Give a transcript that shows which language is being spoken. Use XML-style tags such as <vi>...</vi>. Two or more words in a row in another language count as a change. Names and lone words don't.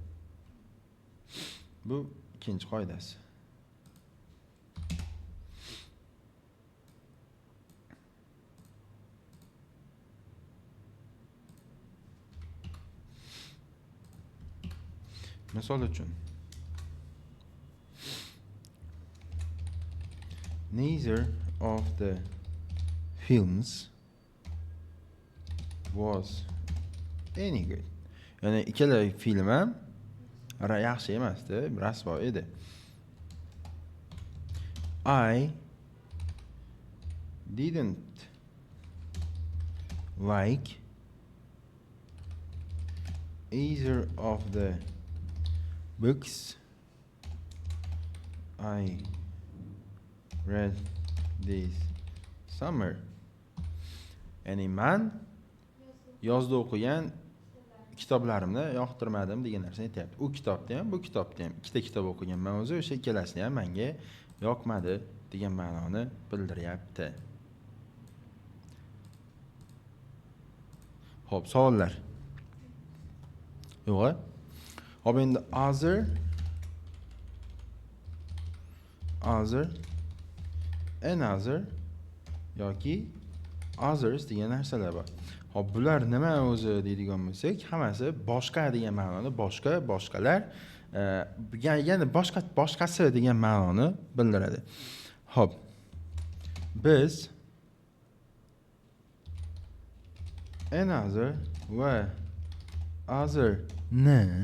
<uz>Bu ikkinchi qoidasi. Misol uchun,</uz> <en>neither of the films was any good.</en> <uz>Ya'ni ikkala film ham yaxshi emasdi, rasvo edi.</uz> <en>I didn't like either of the books I read this summer.</en> <uz>Ya'ni men yozda o'qigan kitoblarimni yoqtirmadim degan narsani aytayapti. U kitobda ham, bu kitobda ham ikkita kitob o'qiganman o'zi, o'sha ikkalasi ham menga yoqmadi degan ma'noni bildiryapti. Xo'p, savollar. Yo'q. Hop, endi</uz> <en>other another</en> <uz>yoki others degan narsalar bor. Hop, bular nima o'zi deydigan bo'lsak, hammasi boshqa degan ma'noni, boshqalar, ya'ni boshqasi degan ma'noni bildiradi. Hop. Biz another va other ni</uz>